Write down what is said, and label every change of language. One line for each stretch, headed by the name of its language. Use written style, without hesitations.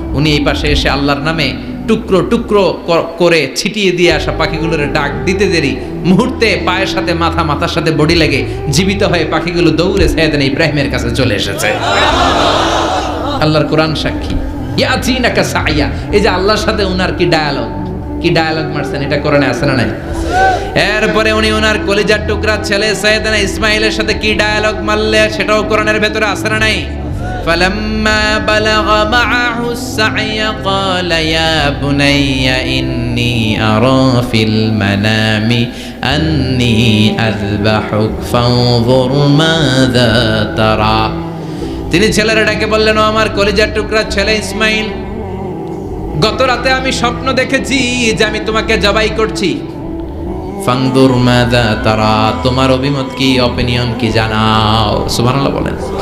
Bangla: উনি এই পাশে এসে আল্লাহর নামে টুকরো টুকরো করে ছিটিয়ে দিয়ে আসা পাখিগুলোর ডাক দিতে দেরি মুহূর্তে পায়ের সাথে মাথা, মাথার সাথে বডি লেগে জীবিত হয়ে পাখিগুলো দৌড়ে সাইয়েদনা ইব্রাহিমের কাছে চলে এসেছে। আল্লাহর কোরআন সাক্ষী। ইয়াতিনাকা সায়া, এই যে আল্লাহর সাথে উনার কি ডায়ালগ মারছেন, এটা কোরআনে আছে না নাই? এরপরে উনি ওনার কলিজার টুকরা ছেলে সাইয়েদনা ইসমাইলের সাথে কি ডায়ালগ মারলে, সেটাও কোরআনের ভেতরে আছে না নাই?
Arabic: فلما بلغ معه السعي قال يا بني إني أرى في المنام أني أذبحك فانظر ماذا ترى।
Bangla: তিনি ছেলেরা ডেকে বললেন, ও আমার কলিজার টুকরা ছেলে ইসমাইল, গত রাতে আমি স্বপ্ন দেখেছি যে আমি তোমাকে জবাই করছি। ফাংদুর মাযা তারা, তোমার অভিমত কি, অপিনিয়ন কি জানাও। সুবহানাল্লাহ বলেন।